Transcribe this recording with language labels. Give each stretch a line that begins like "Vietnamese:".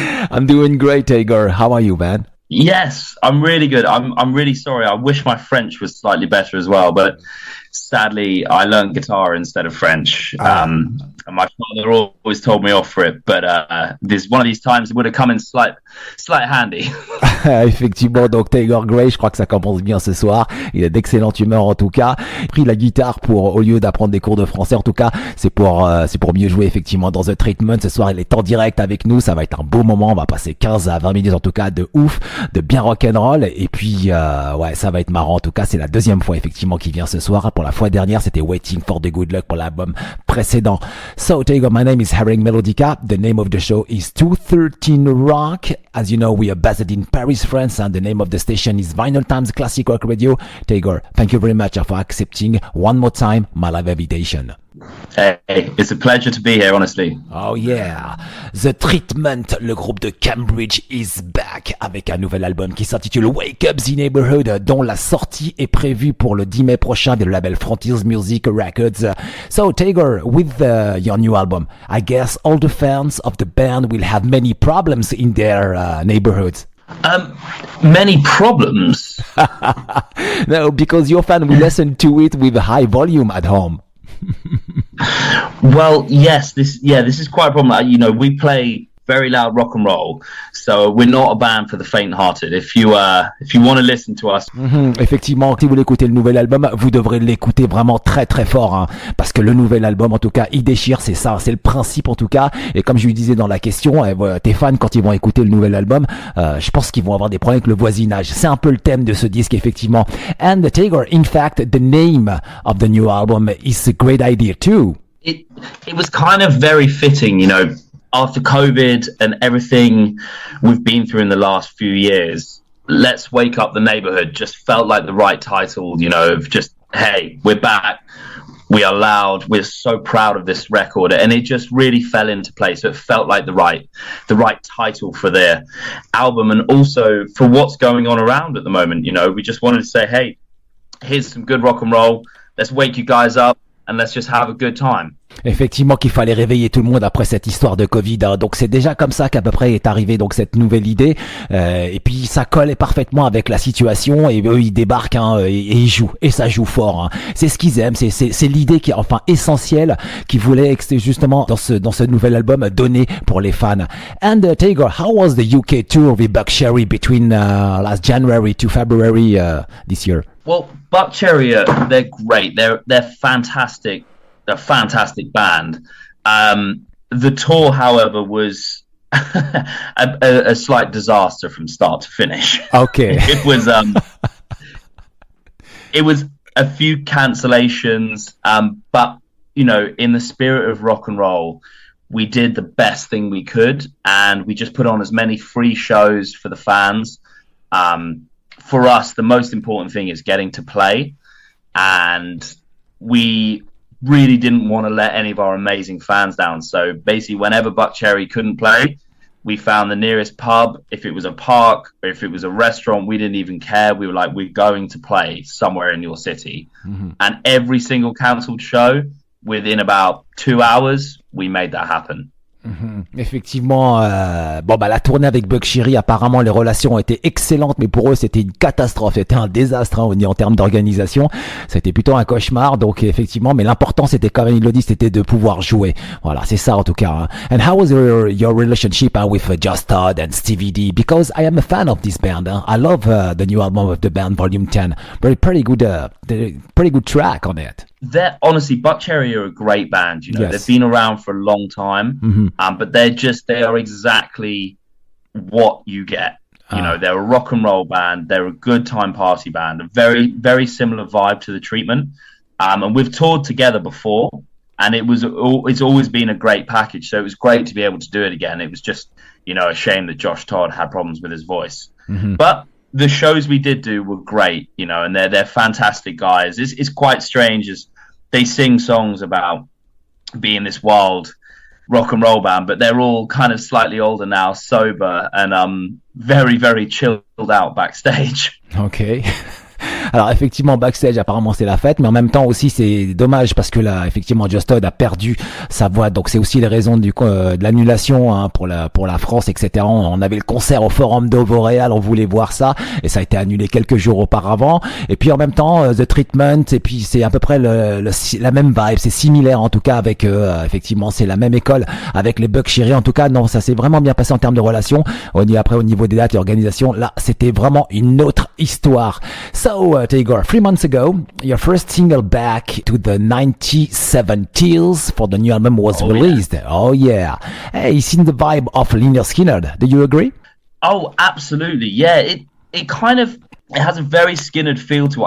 English: I'm doing great, Tagore. How are you, man? Yes, I'm really good. I'm really sorry. I wish my French was slightly better as well, but sadly, I learned guitar instead of French. And my father always told me off for it, but this one of these times it would have come in slight handy.
French: Effectivement, donc Tagore Gray, je crois que ça commence bien ce soir. Il est d'excellente humeur en tout cas. Il a pris la guitare pour, au lieu d'apprendre des cours de français, en tout cas, c'est pour mieux jouer effectivement dans The Treatment. Ce soir, il est en direct avec nous. Ça va être un beau moment. On va passer 15 à 20 minutes en tout cas de ouf, de bien rock'n'roll. Et puis, ouais, ça va être marrant. En tout cas, c'est la deuxième fois effectivement qu'il vient ce soir. Pour la fois dernière, c'était Waiting for the Good Luck pour l'album précédent.
English: So, Tagore, my name is Harrag Melodica. The name of the show is 213 Rock. As you know, we are based in Paris, France, and the name of the station is Vinylestimes Classic Rock Radio. Tagore, thank you very much for accepting one more time my live invitation. Hey, it's a pleasure to be here, honestly. Oh yeah,
French: The Treatment, le groupe de Cambridge
English: is back
French: avec un nouvel album qui s'intitule Wake Up the Neighborhood, dont la sortie est prévue pour le 10 mai prochain via le label Frontiers Music Records.
English: So Tagore, with your new album, I guess all the fans of the band will have many problems in their neighborhoods. Many problems. No, because your fan will listen to it with a high volume at home. Well, yes, this is quite a problem. We play very loud rock and roll. So we're not a band for the faint-hearted. If you want to listen to us.
French: Effectivement, si vous voulez écouter le nouvel album, vous devrez l'écouter vraiment très très fort, hein, parce que le nouvel album, en tout cas, il déchire, c'est ça, c'est le principe en tout cas. Et comme je lui disais dans la question, tes fans, quand ils vont écouter le nouvel album, je pense qu'ils vont avoir des problèmes avec le voisinage. C'est un peu le thème de ce disque, effectivement.
English: And Tagore, in fact, the name of the new album is a great idea too. It was kind of very fitting, you know, after COVID and everything we've been through in the last few years. Let's Wake Up the Neighborhood just felt like the right title, you know, of just, hey, we're back, we are loud, we're so proud of this record, and it just really fell into place. So it felt like the right title for their album, and also for what's going on around at the moment. You know, we just wanted to say, hey, here's some good rock and roll, let's wake you guys up and let's just have a good time.
French: Effectivement qu'il fallait réveiller tout le monde après cette histoire de Covid, hein. Donc c'est déjà comme ça qu'à peu près est arrivée donc cette nouvelle idée, et puis ça colle parfaitement avec la situation, et eux ils débarquent, hein, et ils jouent, et ça joue fort, hein. C'est ce qu'ils aiment, c'est l'idée qui est enfin essentielle qu'ils voulaient justement dans ce nouvel album donner pour les fans.
English: And Tagore, how was the UK tour with Buckcherry between last January to February this year? Well, Buckcherry, they're great, they're fantastic. A fantastic band. The tour, however, was a slight disaster from start to finish. Okay. It was a few cancellations, but you know, in the spirit of rock and roll, we did the best thing we could, and we just put on as many free shows for the fans. For us, the most important thing is getting to play, and we really didn't want to let any of our amazing fans down. So basically, whenever Buckcherry couldn't play, we found the nearest pub. If it was a park or if it was a restaurant, we didn't even care. We were like, we're going to play somewhere in your city. Mm-hmm. And every single cancelled show, within about 2 hours, we made that happen.
French: Effectivement, la tournée avec Buckcherry, apparemment les relations ont été excellentes, mais pour eux c'était une catastrophe, c'était un désastre, hein, en termes d'organisation, c'était plutôt un cauchemar. Donc effectivement, mais l'important c'était, comme il le dit, c'était de pouvoir jouer. Voilà, c'est ça en tout cas, hein.
English: And how was your relationship with Just Todd and Stevie D? Because I am a fan of this band, hein. I love the new album of the band, Volume 10. Pretty good track on it. They're honestly, Buckcherry are a great band. You know, Yes. They've been around for a long time, but they are exactly what you get. You know, they're a rock and roll band. They're a good time party band. A very, very similar vibe to The Treatment. And we've toured together before, and it's always been a great package. So it was great to be able to do it again. It was just, you know, a shame that Josh Todd had problems with his voice. But the shows we did do were great, you know, and they're fantastic guys. It's quite strange as they sing songs about being this wild rock and roll band, but they're all kind of slightly older now, sober, and very, very chilled out backstage. Okay.
French: Alors effectivement, backstage apparemment c'est la fête, mais en même temps aussi c'est dommage parce que là effectivement Just Todd a perdu sa voix, donc c'est aussi les raisons de l'annulation, hein, pour la France, etc. On avait le concert au Forum de Vauréal, on voulait voir ça et ça a été annulé quelques jours auparavant. Et puis en même temps The Treatment, et puis c'est à peu près la même vibe, c'est similaire en tout cas avec effectivement c'est la même école avec les Buckcherry. En tout cas non, ça s'est vraiment bien passé en termes de relations. Après au niveau des dates et organisation, là c'était vraiment une autre histoire.
English: So Tagore, 3 months ago, your first single back to the 1970s for the new album was released. Yeah. Oh yeah. Hey, it's in the vibe of Lynyrd Skynyrd. Do you agree? Oh, absolutely. Yeah, it kind of, it has a very Skynyrd feel to it.